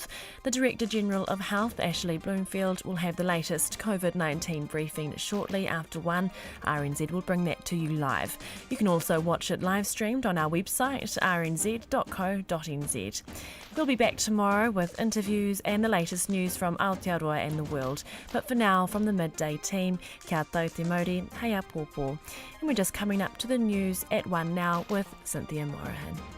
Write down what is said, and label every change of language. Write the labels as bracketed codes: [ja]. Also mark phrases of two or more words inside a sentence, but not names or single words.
[en] The Director-General of Health, Ashley Bloomfield, will have the latest COVID-19 briefing shortly after 1. RNZ will bring that to you live. You can also watch it live streamed on our website, rnz.co.nz. We'll be back tomorrow with interviews and the latest news from Aotearoa and the world. But for now, from the Midday team, [mi] kia tau te mauri, heia pōpō. [en] And we're just coming up to the news at 1 now with Cynthia Morahan.